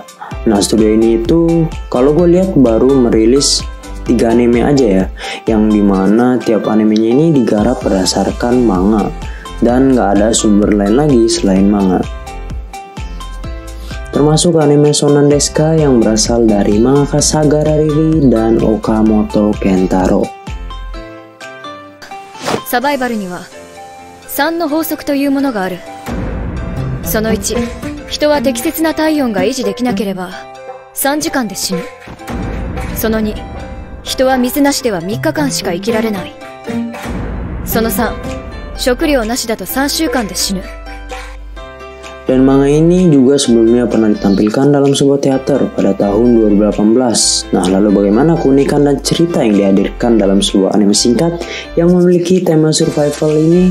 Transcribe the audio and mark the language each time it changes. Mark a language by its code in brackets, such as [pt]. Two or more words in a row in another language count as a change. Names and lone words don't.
[id] Nah, studio ini itu kalau gue lihat baru merilis 3 anime aja ya, yang dimana tiap animenya ini digarap berdasarkan manga dan gak ada sumber lain lagi selain manga. Termasuk anime Shonen Desu yang berasal dari mangaka Sagara Riri dan Okamoto Kentaro. [ja] サバイバルには3の法則というものがある。その1、人は適切な体温が維持できなければ3時間で死ぬ。その2、人は水なしでは3日間しか生きられない。その3、食料なしだと3週間で死ぬ。 [id] Dan manga ini juga sebelumnya pernah ditampilkan dalam sebuah teater pada tahun 2018. Nah, lalu bagaimana keunikan dan cerita yang dihadirkan dalam sebuah anime singkat yang memiliki tema survival ini?